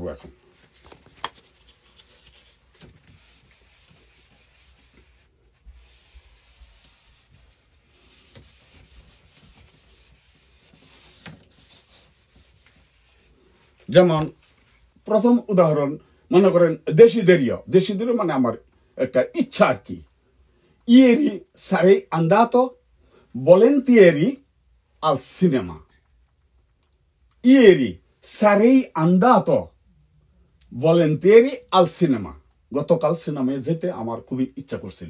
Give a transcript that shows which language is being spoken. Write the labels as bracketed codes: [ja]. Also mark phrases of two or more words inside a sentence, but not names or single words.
[bn] এখন যেমন প্রথম উদাহরণ মনে করেন দেশিদেরীয় মানে আমার একটা ইচ্ছা আর কি। [it] ieri sarei andato volentieri al cinema, ieri sarei andato volentieri al cinema, [bn] গতকাল সিনেমায় যেতে আমার খুবই ইচ্ছা করছিল।